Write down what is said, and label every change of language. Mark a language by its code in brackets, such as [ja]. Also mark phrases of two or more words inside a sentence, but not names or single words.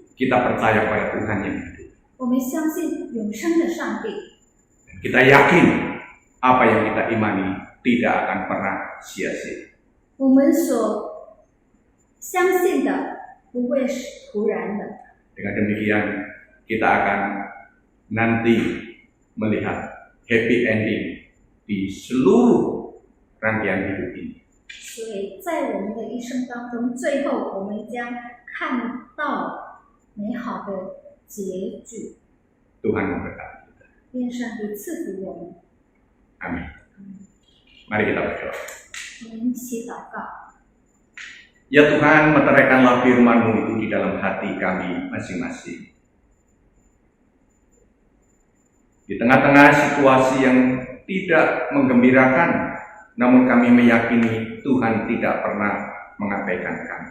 [id] Kita percaya pada Tuhan yang hidup. [zh] 我们相信永生的上帝， [id] Dan kita yakin apa yang kita imani tidak akan pernah sia-sia. [zh] 我们所相信的不会是突然的。 [id] Dengan demikian kita akan nanti melihat [en] happy ending [id] di seluruh rangkaian hidup ini. [zh] 所以在我们的一生当中，最后我们将看到美好的结局。 [id] Tuhan memberkati kita. [zh] 愿上帝赐福我们。 [id] Amin. Mari kita berdoa. [zh] 我们一起祷告。 [id] Ya Tuhan, meteraikanlah firman-Mu itu di dalam hati kami masing-masing. Di tengah-tengah situasi yang tidak menggembirakan, namun kami meyakini Tuhan tidak pernah mengabaikan kami.